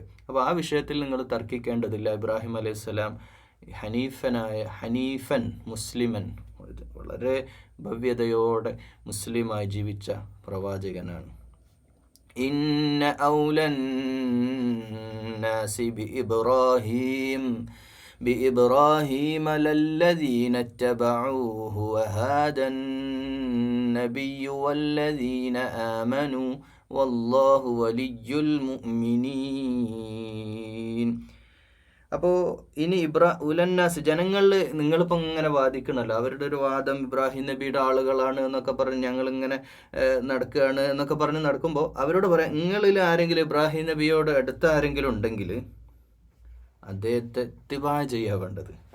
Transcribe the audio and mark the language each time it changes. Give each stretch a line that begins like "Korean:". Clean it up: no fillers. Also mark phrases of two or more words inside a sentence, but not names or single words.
Malayalam: അപ്പോൾ ആ വിഷയത്തിൽ നിങ്ങൾ തർക്കിക്കേണ്ടതില്ല. ഇബ്രാഹിം അലൈഹിസ്സലാം
Arabic: حنيفا مسلما,
Malayalam: വളരെ ഭവ്യതയോടെ മുസ്ലിമായി ജീവിച്ച പ്രവാചകനാണ്.
Arabic: إن أولى الناس بإبراهيم للذين اتبعوه وهذا النبي والذين آمنوا والله ولي المؤمنين.
Malayalam: അപ്പോൾ ഇനി ഉലന്നാസ് ജനങ്ങളിൽ നിങ്ങളിപ്പോൾ ഇങ്ങനെ വാദിക്കണമല്ലോ, അവരുടെ ഒരു വാദം ഇബ്രാഹിം നബിയുടെ ആളുകളാണ് എന്നൊക്കെ പറഞ്ഞ് ഞങ്ങളിങ്ങനെ നടക്കുകയാണ് എന്നൊക്കെ പറഞ്ഞ് നടക്കുമ്പോൾ അവരോട് പറയാം, നിങ്ങളിൽ ആരെങ്കിലും ഇബ്രാഹിം നബിയോട് അടുത്ത ആരെങ്കിലും ഉണ്ടെങ്കിൽ അദ്ദേഹത്തെ ഇത്തിബാ ചെയ്യുക വേണ്ടത്.